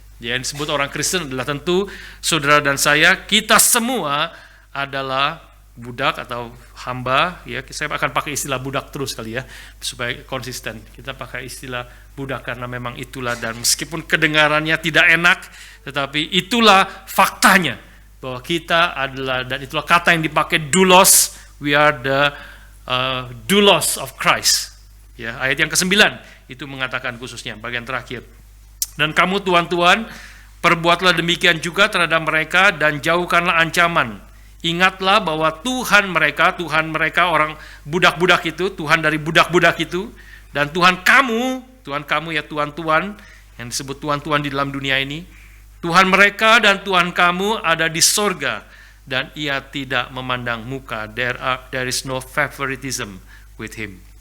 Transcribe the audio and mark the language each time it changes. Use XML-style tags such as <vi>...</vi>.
<id>Yang disebut orang Kristen adalah tentu saudara dan saya, kita semua adalah budak atau hamba. Ya, saya akan pakai istilah budak terus kali ya, supaya konsisten. Kita pakai istilah budak karena memang itulah, dan meskipun kedengarannya tidak enak, tetapi itulah faktanya bahwa kita adalah, dan itulah kata yang dipakai doulos.</id> <en>We are the doulos of Christ.</en> <id>Ya, ayat yang ke-9 itu mengatakan khususnya bagian terakhir. Dan kamu tuan-tuan, perbuatlah demikian juga terhadap mereka dan jauhkanlah ancaman. Ingatlah bahwa Tuhan mereka orang budak-budak itu, Tuhan dari budak-budak itu, dan Tuhan kamu ya tuan-tuan, yang disebut tuan-tuan di dalam dunia ini, Tuhan mereka dan Tuhan kamu ada di sorga, dan ia tidak memandang muka.</id> <en>There is no favoritism with him.</en>